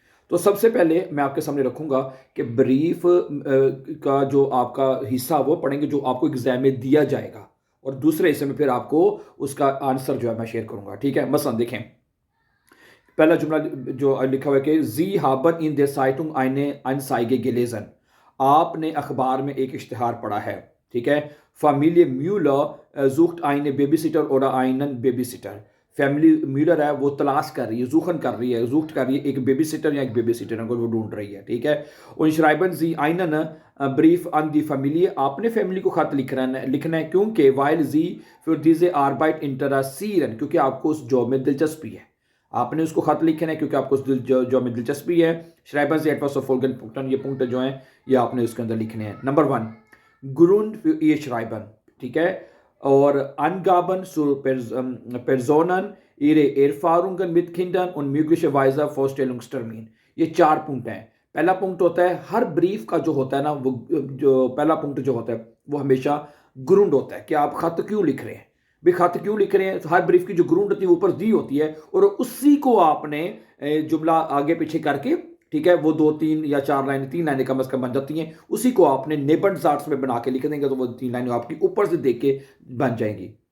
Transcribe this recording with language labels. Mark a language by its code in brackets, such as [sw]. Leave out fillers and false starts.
[hi] तो सबसे पहले मैं आपके सामने रखूंगा कि ब्रीफ का जो आपका हिस्सा वो पढ़ेंगे जो आपको एग्जाम में दिया जाएगा, और दूसरे हिस्से में फिर आपको उसका आंसर जो है मैं शेयर करूंगा। ठीक है। मसलन देखें, पहला जुमला जो लिखा हुआ है कि [de] जी हाबन इन der Zeitung eine Anzeige gelesen। [hi] आपने अखबार में एक इश्तिहार पढ़ा है। ठीक है। [de] Familie Müller sucht eine Babysitter oder einen Babysitter। [hi] Family Muller है, वो तलाश कर रही है, जूखन कर रही है, जूख्त कर रही है एक बेबी सिटर या एक बेबी सिटर को वो ढूंढ रही है। ठीक है। और [de] श्राइबन जी आइनन ब्रीफ अन दी फैमिली, [hi] आपने फैमिली को खत लिखना है क्योंकि [de] वाइल जी फिर दीजे आर्बाइट इंटरसीरन, [hi] क्योंकि आपको उस जॉब में दिलचस्पी है। आपने उसको खत लिखना है क्योंकि आपको उस जॉब में दिलचस्पी है। [de] श्राइबन जी एटवास फोल्गन पुक्टन, [hi] ये पुंक्ट जो है ये आपने उसके अंदर लिखने हैं। नंबर 1 ग्रुंड ये श्राइबन। ठीक है। [de] और Angaben zu Personen, ihre Erfahrungen mit Kindern und möglicherweise Vorstellungstermin। [hi] ये 4 पुंक्ट हैं। पहला पुंक्ट होता है, हर ब्रीफ का जो होता है ना, वो जो पहला पुंक्ट जो होता है वो हमेशा ग्रुंड होता है कि आप खत क्यों लिख रहे हैं। भी खत क्यों लिख रहे हैं, तो हर ब्रीफ की जो ग्रुंड होती है ऊपर दी होती है, और उसी को आपने जुमला आगे पीछे करके, ठीक है, वो 2 3 या 4 लाइनें, 3 लाइनें कम से कम बन जाती हैं, उसी को आपने नेबन जार्ट्स में बना के लिख देंगे तो वो 3 लाइनें आपकी ऊपर से देख के बन जाएंगी।